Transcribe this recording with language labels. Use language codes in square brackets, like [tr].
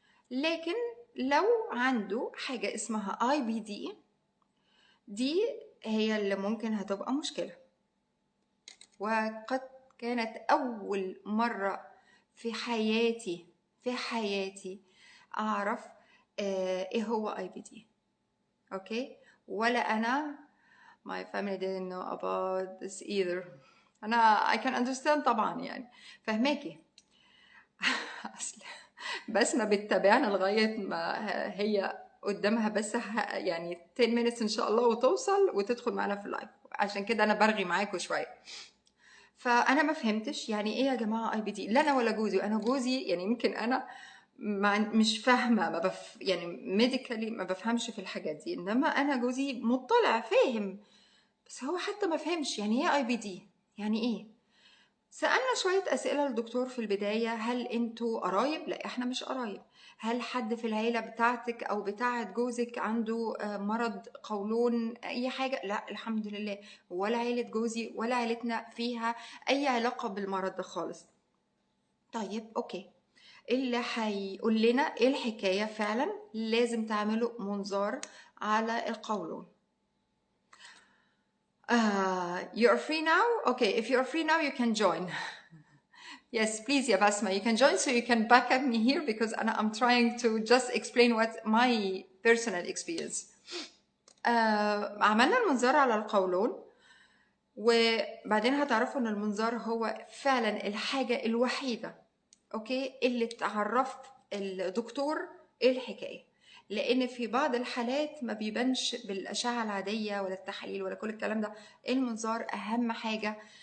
[ar] لكن لو عنده حاجة اسمها IBD، دي هي اللي ممكن هتبقى مشكلة. وقد كانت أول مرة في حياتي أعرف إيه هو IBD. أوكي، ولا أنا [en] my family didn't know about this either. [ar] أنا [en] I can understand [ar] طبعا، يعني فهماكي. أصل بسمة بتتابعنا لغاية ما هي قدامها بس يعني [en] 10 minutes [ar] إن شاء الله وتوصل وتدخل معنا في اللايف. عشان كده أنا برغي معاكم شوية. فانا ما فهمتش يعني ايه يا جماعه IBD. لا انا ولا جوزي. انا جوزي يعني يمكن انا مش فاهمه، يعني ميديكالي ما بفهمش في الحاجات دي، انما انا جوزي مطلع فاهم، بس هو حتى ما فهمش يعني ايه IBD، يعني ايه. سألنا شوية أسئلة للدكتور في البداية. هل انتوا قرايب؟ لا احنا مش قرايب. هل حد في العيلة بتاعتك أو بتاعت جوزك عنده مرض قولون أي حاجة؟ لا الحمد لله، ولا عيلة جوزي ولا عيلتنا فيها أي علاقة بالمرض ده خالص. طيب أوكي، اللي هيقول لنا ايه الحكاية فعلا لازم تعملوا منظار على القولون. [en] You're free now? Okay, if you're free now you can join. Yes, please, yeah, Bassma, you can join so you can back up me here because I'm trying to just explain what my personal experience. [ar] عملنا المنظار على القولون، وبعدين هتعرفوا ان المنظار هو فعلا الحاجة الوحيدة اوكي اللي تعرفت الدكتور ايه الحكاية. لان في بعض الحالات ما بيبانش بالاشعة العادية ولا التحاليل ولا كل الكلام ده. المنظار اهم حاجة